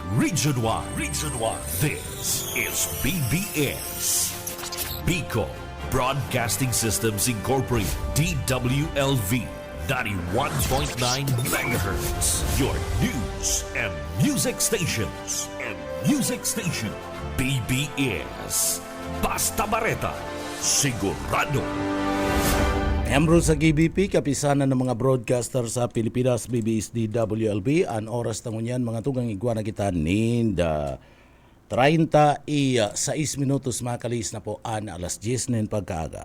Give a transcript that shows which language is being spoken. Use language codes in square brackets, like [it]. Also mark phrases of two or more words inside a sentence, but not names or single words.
[en] Region 1. Region 1. This is BBS. Bicol Broadcasting Systems Incorporated. DWLV. 91.9 megahertz. Your news and music stations. [bik] BBS. Basta Bareta. Sigurado. Membro sa KBP, kapisanan ng mga broadcaster sa Pilipinas, BBS DWLB. Ang oras na ngunyan, mga tugang igwa na kita ninda 36 minutos makalis na po an alas 10 ng pagkaaga.